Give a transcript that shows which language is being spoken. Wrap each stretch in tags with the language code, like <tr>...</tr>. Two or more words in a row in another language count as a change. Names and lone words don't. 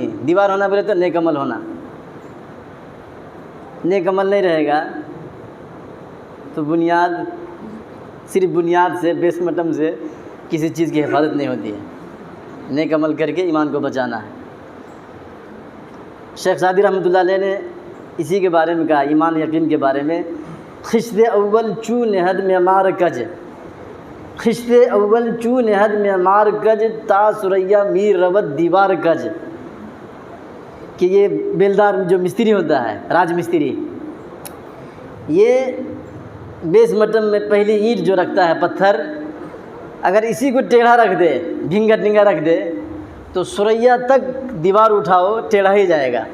<ur>دیوار ہونا بولے تو نیک عمل ہونا. نیک عمل نہیں رہے گا تو بنیاد، صرف بنیاد سے، بیس مٹم سے کسی چیز کی حفاظت نہیں ہوتی ہے. نیک عمل کر کے ایمان کو بچانا ہے. شیخ سعدی</ur> <ar>رحمۃ اللہ علیہ</ar> <ur>نے اسی کے بارے میں کہا، ایمان یقین کے بارے میں،</ur> <fa>خشت اول چو نہد معمار کج، خشت اول چو نہد معمار کج، تا سریا میر رود دیوار کج.</fa> <ur>کہ یہ بیلدار جو مستری ہوتا ہے، راج مستری، یہ بیس مٹم میں پہلی اینٹ جو رکھتا ہے پتھر، اگر اسی کو ٹیڑھا رکھ دے، ڈھنگا ڈھنگا رکھ دے تو سریا تک دیوار اٹھاؤ ٹیڑھا ہی جائے گا۔</ur>